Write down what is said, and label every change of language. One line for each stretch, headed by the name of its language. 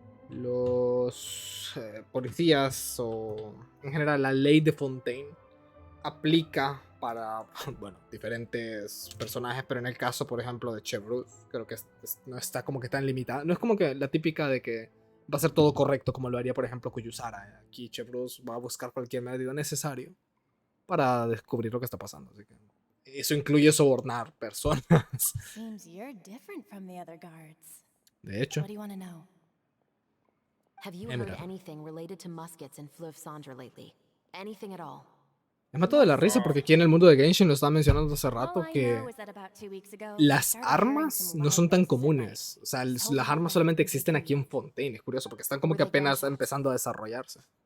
Spanish: Los policías o en general la ley de Fontaine aplica para, bueno, diferentes personajes, pero en el caso, por ejemplo, de Chevrolet, creo que no está como que tan limitada. No es como que la típica de que va a ser todo correcto como lo haría, por ejemplo, Kuyusara. Aquí Chevrolet va a buscar cualquier medio necesario para descubrir lo que está pasando. Así que eso incluye sobornar personas.
English: Seems you're different from the other guards.
Spanish: De hecho.
English: What do you want to know? Have you heard anything related to muskets in Fleuve Cendre lately? Anything at all?
Spanish: Me mato de la risa porque aquí en el mundo de Genshin lo estaba mencionando hace rato que las armas no son tan comunes. O sea, las armas solamente existen aquí en Fontaine. Es curioso porque están como que apenas empezando a desarrollarse.